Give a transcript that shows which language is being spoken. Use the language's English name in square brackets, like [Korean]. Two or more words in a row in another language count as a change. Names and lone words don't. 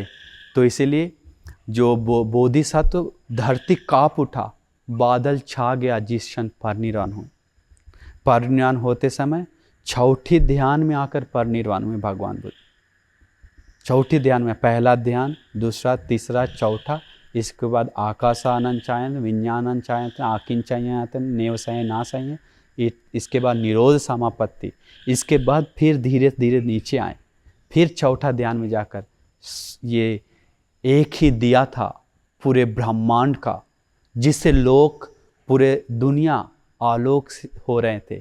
[Hindi] तो इसीलिए जो बोधिसत्व, धरती काँप उठा, बादल छा गया जिस क्षण परिनिर्वाण हुए। परिनिर्वाण होते समय चौथी ध्यान में आकर परिनिर्वाण हुए भगवान बुद्ध। चौथी ध्यान में, पहला ध्यान, दूसरा, तीसरा, चौथा, इसके बाद [Pali] आकाशानंद चायन, विज्ञानंद चायन, आकिंचयन, नेवसय नाशय, [Hindi] इसके बाद निरोध समापत्ति। इसके बाद फिर धीरे धीरे नीचे आए, फिर चौथा ध्यान में जाकर ये एक ही दिया था पूरे ब्रह्मांड का, जिससे लोग पूरे दुनिया आलोक हो रहे थे।